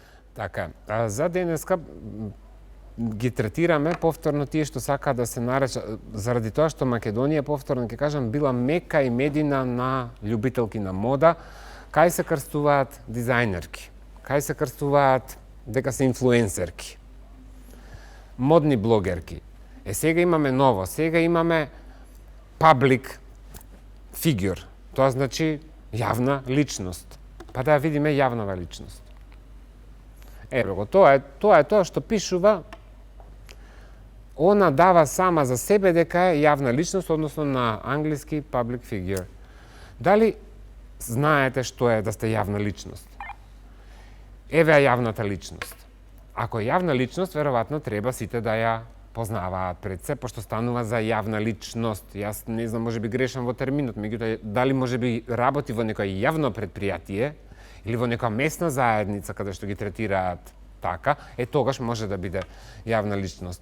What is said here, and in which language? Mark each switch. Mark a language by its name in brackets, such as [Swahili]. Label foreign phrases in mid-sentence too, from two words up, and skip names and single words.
[Macedonian] Така, за денеска ги третираме повторно тие што сакаат да се наречат, заради тоа што Македонија, повторно ќе кажам, била мека и медина на љубителки на мода, кај се крстуваат дизајнерки, кај се крстуваат дека се инфлуенсерки, модни блогерки. Сега имаме ново, сега имаме [English] public figure, [Macedonian] тоа значи јавна личност. Па да ја видиме јавнава личност. Ево го, тоа е тоа што пишува. Она дава сама за себе дека е јавна личност, односно на англиски [English] public figure. [Macedonian] Дали знаете што е да сте јавна личност? Еве е јавната личност. Ако е јавна личност, веројатно треба сите да ја познаваат пред се, пошто станува за јавна личност. Јас не знам, можеби грешам во терминот, меѓутоа дали можеби работи во некој јавно предпријатие или во некоја местна заедница каде што ги третираат така, тогаш може да биде јавна личност.